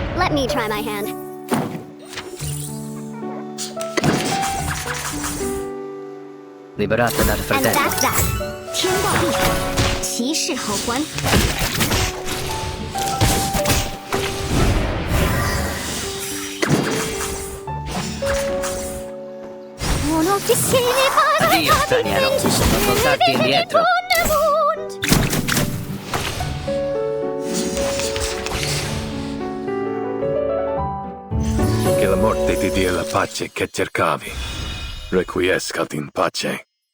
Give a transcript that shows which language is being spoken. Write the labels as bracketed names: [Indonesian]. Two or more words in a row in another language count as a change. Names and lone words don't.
[English] Let me try my hand. [Italian] Liberate dal [English] And [Italian] fratello. [English] that's that. [Chinese] 天道必反，其事好还。 [Italian] Dio, straniero, non voltarti indietro. Che la morte ti dia la pace che cercavi. [Latin] Requiescat in pace.